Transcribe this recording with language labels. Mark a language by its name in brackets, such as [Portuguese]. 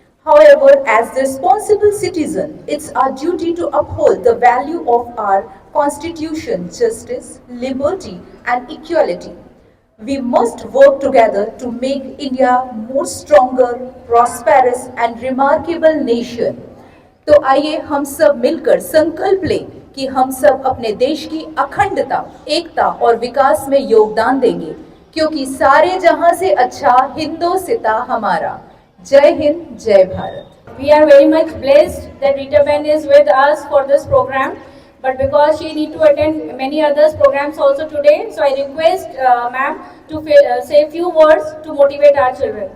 [English] However, as the responsible citizen, it's our duty to uphold the value of our Constitution, justice, liberty, and equality. We must work together to make India more stronger, prosperous, and remarkable nation. [Hindi] तो आइए हम सब मिलकर संकल्प लें कि हम सब अपने देश की अखंडता, एकता और विकास में योगदान देंगे, क्योंकि सारे जहां से अच्छा हिंदोसिता हमारा. जय हिंद, जय Bharat. [English] We are very much blessed that Rita Ben is with us for this program, but because she need to attend many other programs also today, so I request ma'am to say a few words to motivate our children.